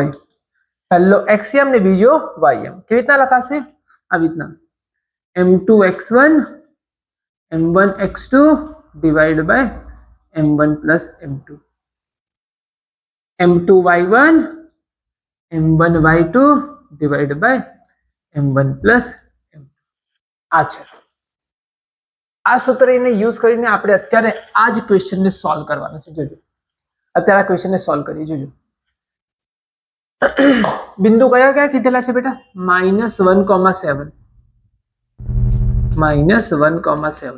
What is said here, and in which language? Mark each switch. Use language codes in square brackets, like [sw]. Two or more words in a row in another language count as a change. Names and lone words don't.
[gu] પહેલો x યામ ને બીજો y યામ. કેવી રીતના લખાશે? આવી રીતના [en] M2 x1 M1 x2 divided by M1 plus M2. M2 y1 M1 y2 divided by M1 plus M2. [gu] આ છે. આ સૂત્રને યુઝ કરીને આપણે અત્યારે આ જ ક્વેશ્ચનને સોલ્વ કરવાનો છે. જોજો, અત્યારે આ ક્વેશ્ચનને સોલ્વ કરીએ. જોજો, બિંદુ કયા કયા કીધેલા છે બેટા? -1,7 -1,7.